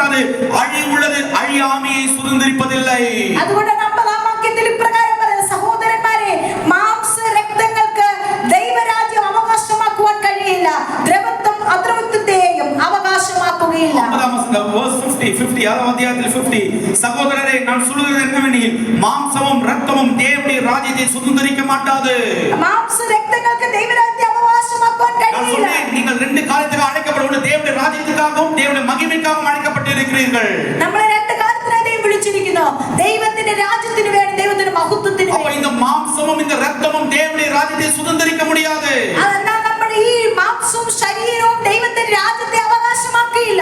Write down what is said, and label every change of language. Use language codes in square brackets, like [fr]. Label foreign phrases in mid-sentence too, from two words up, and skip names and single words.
[ta] அழிவுள்ளது அழியாமையை சுதந்திரிப்பதில்லை. [ml] അതുകൊണ്ട് 50-ാം വാക്യത്തിൽ ഇപ്രകാരം പറയുന്നു, സഹോദരന്മാരെ, മാംസ രക്തങ്ങൾക്ക് ദൈവരാജ്യം അവകാശമാക്കുവാൻ കഴിയില്ല, ദ്രവത്വം അദ്രവത്വത്തെയും അവകാശമാക്കുകയില്ല. [ta] 50 சகோதரரே, நான் சொல்கிறது என்னவெனில் மாம்சமும் இரத்தமும் தேவனுடைய ராஜ்யத்தை சுதந்திரிக்க மாட்டாது. [ml] മാംസ രക്തങ്ങൾക്ക് ദൈവരാജ്യം അവകാശമാക്കുവാൻ കഴിയില്ല. [ta] நீங்கள் ரெண்டு காரியத்துக்கு அழைக்கப்பட்ட தேவனுடைய ராஜ்யத்துக்காகவும் தேவனுடைய மகிமைக்காகவும் அழைக்கப்பட்டிருக்கிறீர்கள். [ml] നമ്മളെ രണ്ട് കാര്യത്തിനായി ദൈവം വിളിച്ചിരിക്കുന്നു, ദൈവത്തിന്റെ രാജ്യത്തിന് വേണ്ടി, ദൈവത്തിന്റെ മഹത്വത്തിന് [ta] அப்ப [ml] വേണ്ടി. [ta] இந்த மாம்சமும் இந்த இரத்தமும் தேவனுடைய ராஜ்யத்தை சுதந்திரிக்க முடியாது. [ml] അതെന്നാൽ നമ്മുടെ ഈ മാംസവും ശരീരവും ദൈവത്തിന്റെ രാജ്യത്തെ അവകാശമാക്കിയില്ല.